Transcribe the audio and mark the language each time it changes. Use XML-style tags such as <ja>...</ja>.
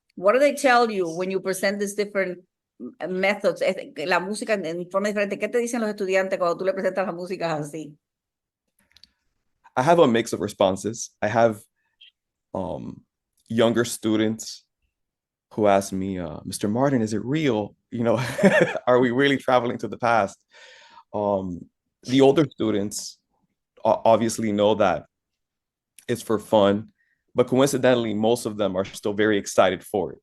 <en>What do they tell you when you present these different methods?</en> <es>La música en forma diferente. ¿Qué te dicen los estudiantes cuando tú le presentas las músicas así?</es> <en>I have a mix of responses. I have younger students who ask me, Mr. Martin, is it real? You know, are we really traveling to the past? The older students obviously know that it's for fun, but coincidentally, most of them are still very excited for it.</en>